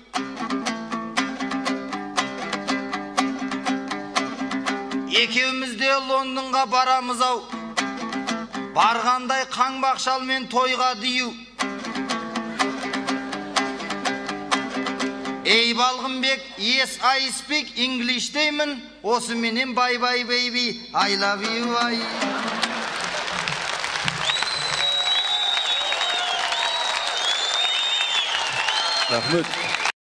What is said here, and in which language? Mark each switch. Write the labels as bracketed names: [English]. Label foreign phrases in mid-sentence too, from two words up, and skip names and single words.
[Kazakh] Екеумізде Лондонға барамыз ау, барғандай қаңбақшалмен тойға дию. Ей Балғынбек, [English] yes I speak English [Kazakh] деймін, осы менен [English] bye bye baby, I love you. [Kazakh] Рахмет.